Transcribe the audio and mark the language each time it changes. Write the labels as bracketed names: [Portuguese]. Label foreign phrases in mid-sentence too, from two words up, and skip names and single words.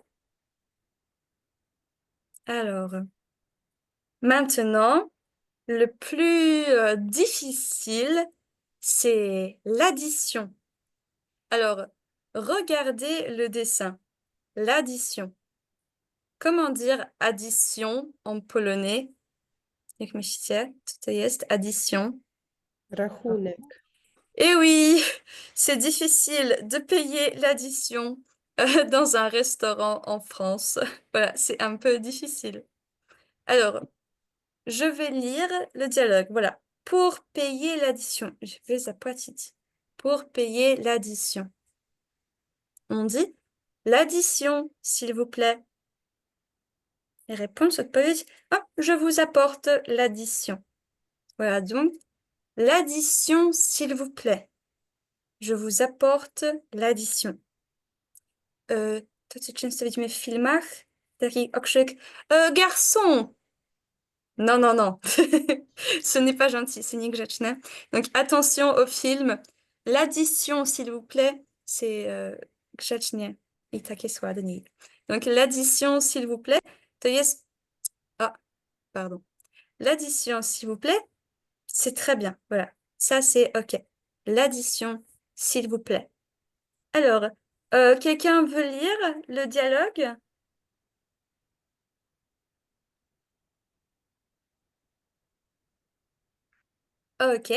[French] Alors, maintenant, le plus difficile, c'est l'addition. Alors, regardez le dessin. L'addition. Comment dire addition en polonais? [Polish] Jak myślicie, co to jest addition? Rachunek. [French] Eh oui, c'est difficile de payer l'addition dans un restaurant en France. Voilà, c'est un peu difficile. Alors, je vais lire le dialogue. Voilà. Pour payer l'addition. Je vais zapłacić. Pour payer l'addition. On dit l'addition, s'il vous plaît. Et réponse, odpowiedź. Ah, je vous apporte l'addition. Voilà, donc, l'addition, s'il vous plaît. Je vous apporte l'addition. [Polish] to, co często widzimy w filmach. Taki okrzyk garçon! [French] Non, non, non. Ce n'est pas gentil, c'est niegrzeczne. Donc attention au film. L'addition, s'il vous plaît, c'est [Polish] grzecznie i takie jest ładniej. [French] Donc l'addition, s'il vous plaît, [Polish] to jest... [French] Ah, pardon. L'addition, s'il vous plaît, c'est très bien. Voilà, ça c'est OK. L'addition, s'il vous plaît. Alors, quelqu'un veut lire le dialogue? OK.